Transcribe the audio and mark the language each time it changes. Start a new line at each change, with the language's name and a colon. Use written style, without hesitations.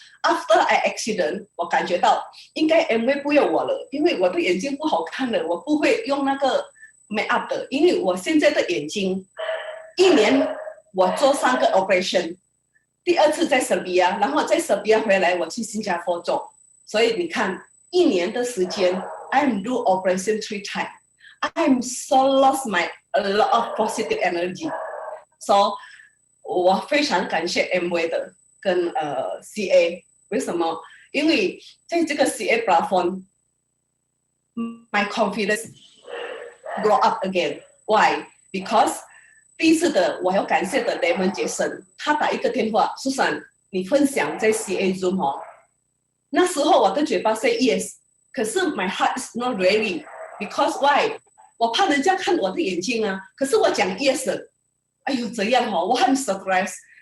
English: After I accident，
Chinese: 我感觉到应该 MV 不要我了，因为我的眼睛不好看了，我不会用那个
English: make up
Chinese: 的，因为我现在的眼睛一年。我做3个 operation， 第2次在塞比亚，然后在塞比亚回来，我去新加坡做。所以你看，1年的时间 ，
English: I'm do operation 3 times. I'm so lost a lot of positive energy.
Chinese: So 我非常感谢 MV 的跟CA， 为什么？因为在这个
English: CA platform，my confidence grow up again. Why? Because
Chinese: 第1次的我要感谢的雷蒙杰森，他打一个电话，苏珊，你分享在 CA Zoom 哦。那时候我的嘴巴
English: say yes，
Chinese: 可是
English: my heart is not ready because why？
Chinese: 我怕人家看我的眼睛啊。可是我讲 yes 了，哎呦这样哦，我很
English: surprise。